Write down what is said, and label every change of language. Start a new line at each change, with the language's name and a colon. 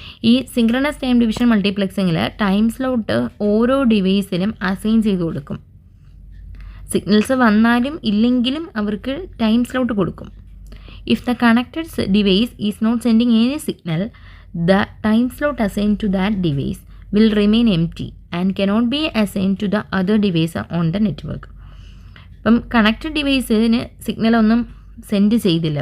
Malayalam: ഈ synchronous time division മൾട്ടിപ്ലെക്സിങ്ങിൽ time slot ഓരോ ഡിവൈസിലും assign ചെയ്ത് കൊടുക്കും. സിഗ്നൽസ് വന്നാലും ഇല്ലെങ്കിലും അവർക്ക് ടൈം സ്ലോട്ട് കൊടുക്കും.
English: If the connected device is not sending any signal, the time slot assigned to that device will remain empty and cannot be assigned to the other device on the network.
Malayalam: അപ്പം connected ഡിവൈസിന് സിഗ്നലൊന്നും send ചെയ്തില്ല.